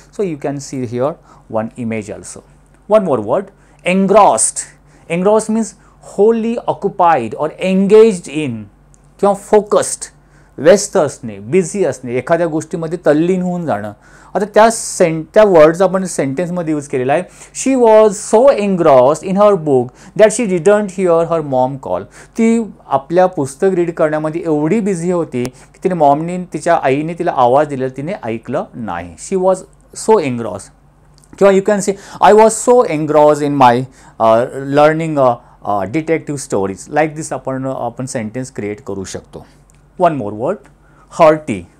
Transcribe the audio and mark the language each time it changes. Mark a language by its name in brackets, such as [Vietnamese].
[English] So you can see here one image also. One more word, engrossed. Engrossed means wholly occupied or engaged in [Marathi] किंवा focused, व्यस्त असणे, busy असणे, एखाद्या गोष्टीमध्ये तल्लीन होऊन जाणं. आता त्या वर्ड्स आपण सेंटेन्समध्ये यूज केलेला आहे. [English] She was so engrossed in her book that she didn't hear her mom call. [Marathi] ती आपल्या पुस्तक रीड करण्यामध्ये एवढी बिझी होती की तिने मॉमनी, तिच्या आईने तिला आवाज दिला, तिने ऐकलं नाही. [English] She was so engrossed. किंवा you can say I was so engrossed in my learning detective stories. Like this [Marathi] आपण सेंटेन्स क्रिएट करू शकतो. [English] One more word, hearty.